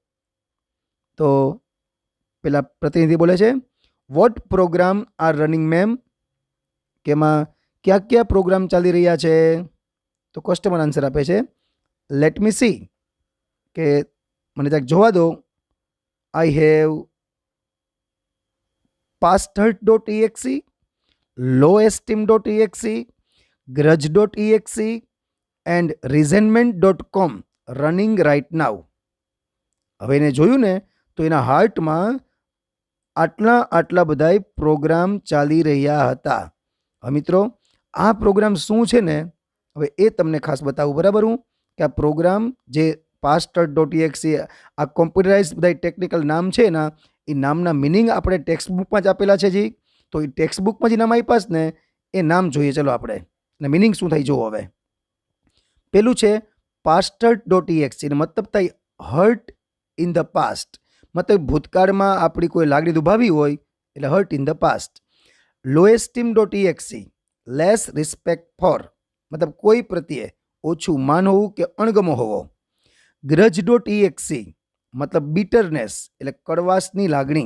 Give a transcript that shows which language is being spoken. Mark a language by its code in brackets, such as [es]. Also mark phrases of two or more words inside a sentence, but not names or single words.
[gu] તો પેલા પ્રતિનિધિ બોલે છે, [en] what program are running ma'am? [gu] કે એમાં કયા કયા પ્રોગ્રામ ચાલી રહ્યા છે? તો [en] customer answer [gu] આપે છે, [en] let me see, [gu] કે મને ત્યાં જોવા દો. [en] I have pasthurt.exe, lowesteem.exe, grudge.exe and resentment.com running right now. [gu] હવે એને જોયું ને તો એના હાર્ટમાં આટલા બધા પ્રોગ્રામ ચાલી રહ્યા હતા. હવે મિત્રો, આ પ્રોગ્રામ શું છે ને હવે એ તમને ખાસ બતાવું, બરાબર, હું કે આ પ્રોગ્રામ જે pasthurt.exe આ કોમ્પ્યુટરાઇઝ બધા ટેકનિકલ નામ છે ને, એ નામના મિનિંગ આપણે [en] text bookમાં [gu] જ આપેલા છે જી. તો એ [en] text bookમાં [gu] જે નામ આપ્યા છે ને એ નામ જોઈએ. ચલો આપણે ને મિનિંગ શું થાય જુઓ. હવે પેલું છે pasthurt.exe, મતલબ થાય [en] hurt in the past, [gu] મતલબ ભૂતકાળમાં આપણી કોઈ લાગણી દુભાવી હોય એટલે [en] hurt in the past. low esteem dot EXE less respect for, [gu] મતલબ કોઈ પ્રત્યે ઓછું માન હોવું કે અણગમો હોવો. [en] grudge dot EXE [gu] મતલબ બીટરનેસ એટલે કડવાશની લાગણી.